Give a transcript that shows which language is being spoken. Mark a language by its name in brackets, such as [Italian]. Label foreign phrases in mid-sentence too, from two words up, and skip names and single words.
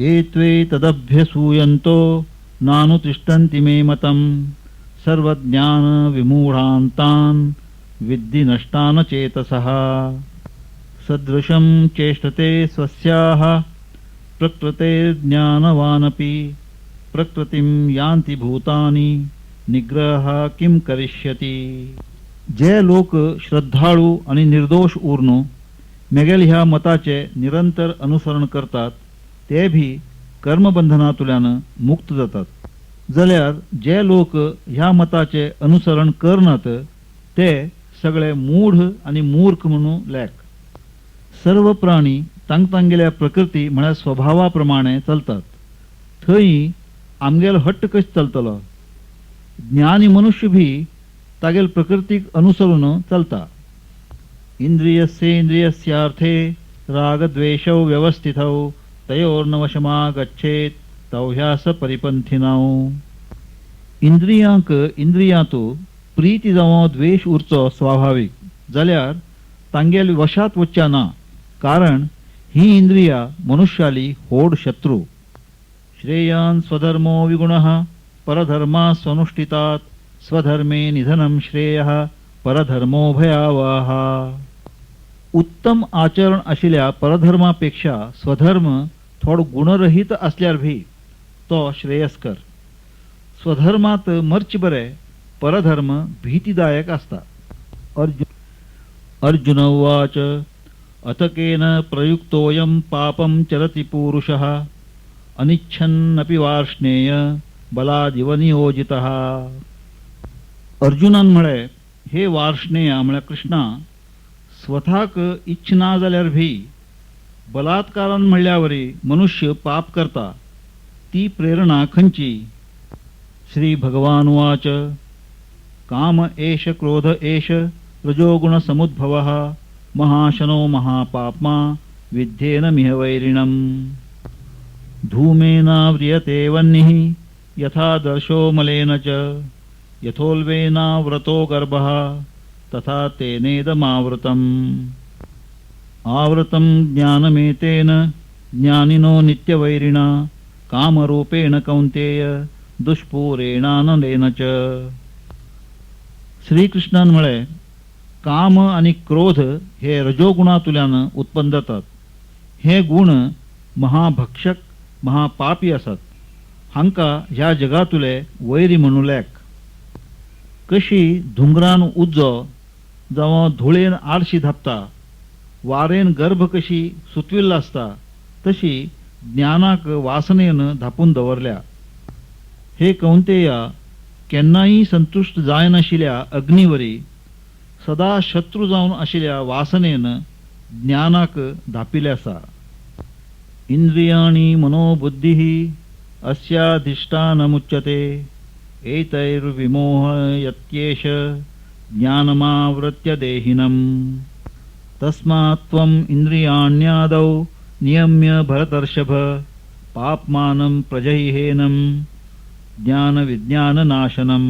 [Sanskrit] ये त्वे तदभ्यसूयन्तो नानुतिष्ठन्ति मे मतम् सर्वज्ञान विमूढान्तान् विद्धि नष्टान चेतसः। सदृशं चेष्टते स्वस्याः प्रकृतेर्ज्ञानवानपि प्रकृतिं यान्ति भूतानि निग्रह किं करिष्यति। [Konkani] जे लोक श्रद्धाळू आणि निर्दोष उरून मेगेल ह्या मताचे निरंतर अनुसरण करतात ते भी कर्मबंधनातुल्यान मुक्त जातात। जाल्यार जे लोक ह्या मताचे अनुसरण करनात ते सगळे मूढ आणि मूर्ख म्हणून लेख। सर्व प्राणी तांगेल्या प्रकृती म्हळ्यार स्वभावाप्रमाणे चलतात। थंय आमगेल हट्ट कशें चलतलो। ज्ञानी मनुष्य भी तागेल प्रकृतीक अनुसरून चलता। [Sanskrit] इंद्रियस्येन्द्रियस्यार्थे रागद्वेषौ व्यवस्थितौ तयोर्नवशमा गच्छेत तौह्यास परिपंथिनौ। [Konkani] इंद्रियांक इंद्रियांतू प्रीती जावं द्वेष उरचो स्वाभाविक जाल्यार तांगेल वशात वच्चा ना। कारण ही इंद्रिया मनुष्याली होड शत्रू। [Sanskrit] श्रेयान् स्वधर्मो विगुणः परधर्मा स्वनुष्ठितात् स्वधर्मे निधनं श्रेयः परधर्मो भयावह। [Konkani] उत्तम आचरण आशिल्ल्या परधर्मापेक्षा स्वधर्म थोड गुणरहित असल्यार भी तो श्रेयस्कर। स्वधर्मात मर्च बरे, परधर्म भीतीदायक असता। [Sanskrit] अर्जुन उवाच अथ केन प्रयुक्तोऽयं पापं चरति पूरुषः अनिच्छन्नपि वार्ष्णेय बलादिव नियोजितः. [Konkani] अर्जुनान म्हळे हे वार्ष्णेय म्हळ्यार कृष्णा स्वताक इच्छना जाल्यार भी बलात्कारान म्हणल्यावरी मनुष्य पाप करता ती प्रेरणा खंयची. [Sanskrit] श्री भगवान उवाच काम एष क्रोध एष रजोगुण समुद्भवः महाशनो महापाप्मा विद्येन मिह वैरिणम्. धूमेनाव्रियते वह्निः यथा दर्शो मलेन च यथोल्बेनाव्रतो गर्भः तथा तेनेदमावृतम्. आवृतं ज्ञानमेतेन ज्ञानिनो नित्यवैरिणा कामरूपेण कौन्तेय दुष्पूरेणानलेन च. [Konkani] श्रीकृष्णान म्हळे काम आणि क्रोध हे रजोगुणातुल्यान उत्पन्न जातात. हे गुण महाभक्षक महापापी असत. हांका ह्या जगातुले वैरी म्हणूल्याक. कशी धुंगरान उज्जो जावं धुळेन आडशी धापता वारेन गर्भ कशी सुतविल्ला असता तशी ज्ञानाक वासनेन धापून दवरल्या. हे कौंतेया केन्नाय संतुष्ट जाय नाशिल्ल्या अग्नीवरी सदा शत्रू जावन आशिल्ल्या वासनेन ज्ञानाक धापिले आसा. [Sanskrit] इंद्रियाणि मनोबुद्धिः अस्याधिष्ठानमुच्यते एतैर्विमोहयत्येष ज्ञानमावृत्य देहिनम्. तस्मात् त्वम् इंद्रियाण्यादौ नियम्य भरतर्षभ पाप्मानं प्रजह्येनं ज्ञान विज्ञान नाशनम्.